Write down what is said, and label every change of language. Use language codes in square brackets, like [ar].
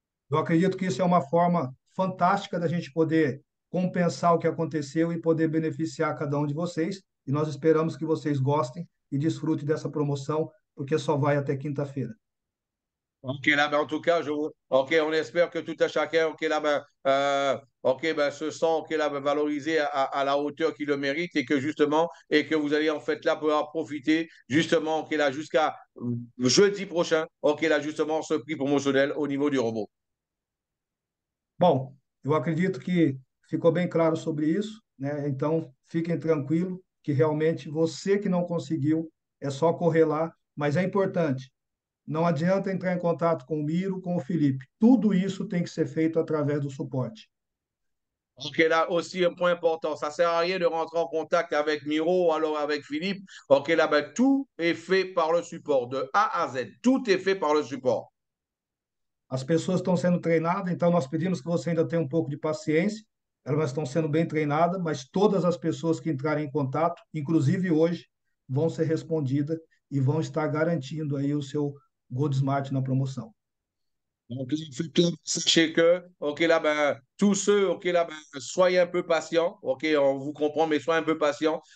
[pt] Eu acredito que isso é uma forma fantástica da gente poder compensar o que aconteceu e poder beneficiar cada um de vocês. E nós esperamos que vocês gostem e desfrutem dessa promoção, porque só vai até quinta-feira. [fr] OK, là, ben, en tout cas, OK, on espère que tout à chacun, OK, là, OK, ben, se sent, OK, là, ben, valorisé à la hauteur qu'il le mérite et que justement, et que vous allez, en fait, là, pouvoir profiter, justement, OK, là, jusqu'à jeudi prochain, OK, là, justement, ce prix promotionnel au niveau du robot. [pt] Bom, eu acredito que ficou bem claro sobre isso, né? Então, fiquem tranquilos que realmente você que não conseguiu, é só correr lá, mas é importante. Não adianta entrar em contato com o Miro, com o Felipe. Tudo isso tem que ser feito através do suporte. [fr] OK, là aussi un point important, ça ne sert à rien de rentrer en contact avec Miro ou alors avec Philippe. OK, là, ben, tout est fait par le support, de A à Z. Tout est fait par le support. [pt] As pessoas estão sendo treinadas, então nós pedimos que você ainda tenha um pouco de paciência. Elas estão sendo bem treinadas, mas todas as pessoas que entrarem em contato, inclusive hoje, vão ser respondidas e vão estar garantindo aí o seu Gold Smart na promoção. [fr] Donc, là, sachez que, OK, là, ben, tous ceux, OK, là, ben, soyez un peu patients. OK, on vous comprend, mais soyez un peu patients.